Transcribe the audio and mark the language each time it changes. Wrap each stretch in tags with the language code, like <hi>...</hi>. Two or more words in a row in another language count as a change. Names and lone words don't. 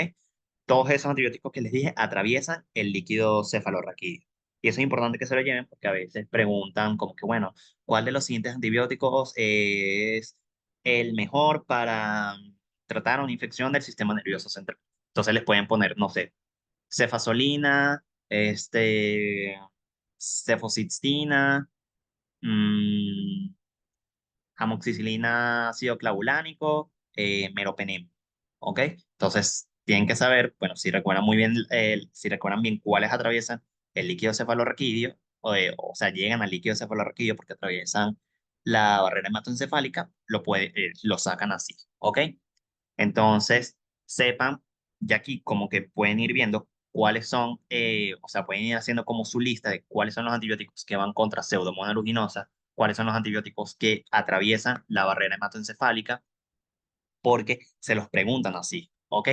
<es>Todos esos antibióticos que les dije atraviesan el líquido cefalorraquídeo. Y eso es importante que se lo lleven porque a veces preguntan como que, bueno, ¿cuál de los siguientes antibióticos es el mejor para tratar una infección del sistema nervioso central? Entonces les pueden poner, no sé, cefazolina, cefoxitina, mm, amoxicilina ácido clavulánico, meropenem. ¿Ok? Entonces, tienen que saber, bueno, si recuerdan muy bien, si recuerdan bien cuáles atraviesan el líquido cefalorraquídeo, o sea, llegan al líquido cefalorraquídeo porque atraviesan la barrera hematoencefálica, lo sacan así. ¿Ok? Entonces, sepan, ya aquí como que pueden ir viendo cuáles son, o sea, pueden ir haciendo como su lista de cuáles son los antibióticos que van contra Pseudomonas aeruginosa, cuáles son los antibióticos que atraviesan la barrera hematoencefálica, porque se los preguntan así, ¿ok?</es>